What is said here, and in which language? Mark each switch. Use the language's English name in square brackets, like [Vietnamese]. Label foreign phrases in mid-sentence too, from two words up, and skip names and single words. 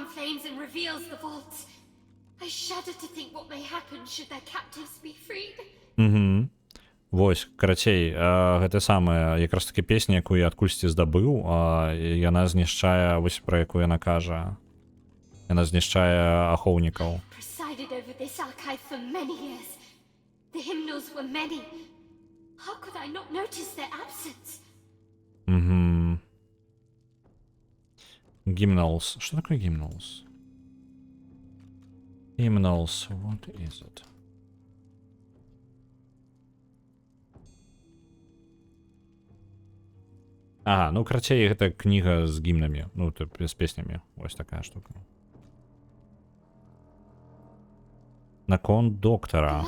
[Belarusian] Вось, карацей, гэта самая якраз таки песня, якую я адкульсьці здабыў, яна знішчае, вось пра якую яна кажа. Яна знішчае ахоўнікаў. [English] How could I not notice their absence? Gymnals. [Russian] Что такое gymnals? Gymnals. [English] What is it? [Belarusian] Ага, ну, карацей, гэта кніга з гімнамі. Ну, з песнямі. Вось такая штука. Наконт доктара.